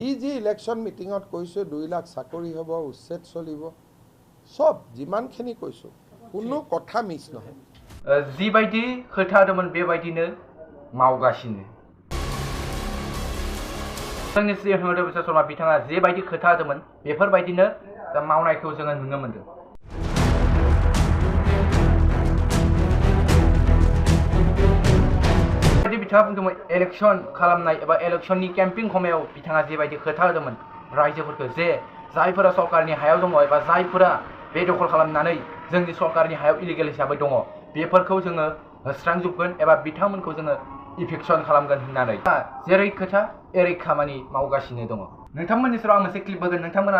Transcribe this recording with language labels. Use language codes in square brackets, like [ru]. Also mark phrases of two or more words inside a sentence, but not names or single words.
[as] যি ইলেকশ্যন মিটিঙত কৈছোঁ 2 লাখ চাকৰি হ'ব উচ্ছেদ চলিব সব যিমানখিনি কৈছোঁ কোনো কথা মিছ নহয় [brx] जिबायदि खोथा होदोंमोन बेबायदिनो मावगासिनो जोंनि CM हिमन्त बिश्व शर्मा बिथाङा जेबायदि खोथा होदोंमोन बेफोरबायदिनो मावनायखौ जोङो नुनो मोनदों बिथाङा बुंदोंमोन इलेक्शन खालामनाय एबा इलेक्शननि केम्पिं समायाव बिथाङा जेबायदि खोथा होदोंमोन रायजोफोरखौ जे जायफोरा सरकारनि हायाव दङ एबा जायफोरा बेदखल खालामनानै जोंनि सरकारनि हायाव इलिगेल हिसाबै दङ बेफोरखौ जोङो होस्रांजोबगोन एबा बिथांमोनखौ जोङो इभिक्शन खालामगोन होननानै जेरै खोथा एरै खामानि मावगासिनो दङ नोंथांमोननि सेराव आं मोनसे क्लिप होगोन नोंथांमोना